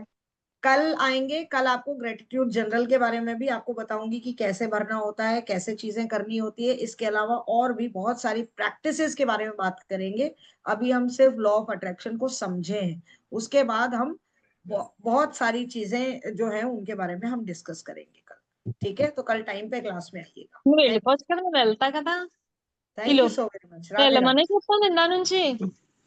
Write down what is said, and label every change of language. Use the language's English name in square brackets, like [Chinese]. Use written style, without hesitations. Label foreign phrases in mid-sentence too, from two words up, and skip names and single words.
[Hindi] कल आएंगे, कल आपको [English] gratitude journal [Hindi] के बारे में भी आपको बताऊंगी कि कैसे भरना होता है, कैसे चीजें करनी होती है। इसके अलावा और भी बहुत सारी प्रैक्टिसेस के बारे में बात करेंगे। अभी हम सिर्फ [English] law of attraction [Hindi] को समझे हैं, उसके बाद हम बहुत सारी चीजें जो है उनके बारे में हम डिस्कस करेंगे कल। ठीक है, तो कल टाइम पे क्लास में आइएगा। [Telugu] మీరు వెళ్ళిపోవచ్చు కదా, నేను వెళ్తా కదా. [English] thank you so very much. राधे [Telugu] వెళ్ళమనే [Hindi] राधे। [Telugu] చెప్తాను నిన్న నుంచి.